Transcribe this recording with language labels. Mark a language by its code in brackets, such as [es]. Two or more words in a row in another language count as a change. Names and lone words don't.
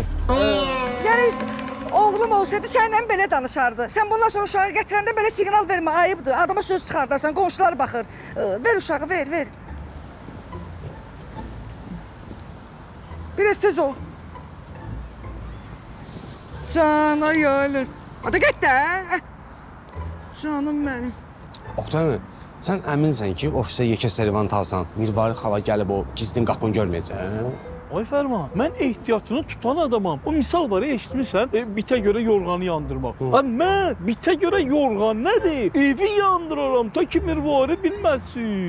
[az] Yəni, oğlum olsaydı səndən belə danışardı. Sən bundan sonra uşağı gətirəndə belə siqnal vermə, ayıbdır. Adama söz çıxardarsan, qonşular baxır. Ver uşağı, ver, ver. Biraz tez ol. Can, ay öyle. Hadi get də. Canım mənim. Oqtay, sən əminsən ki, ofisə yekə servant alsan, Mirvari xala gəlib o gizlin qapını görməyəcək? Ay Fərman, mən ehtiyatını tutan adamam. O misal var ya, eşitmirsən, bitə görə yorğanı yandırmaq. Mən bitə görə yorğan nədir? Evi yandıraram, ta ki Mirvari bilməsin.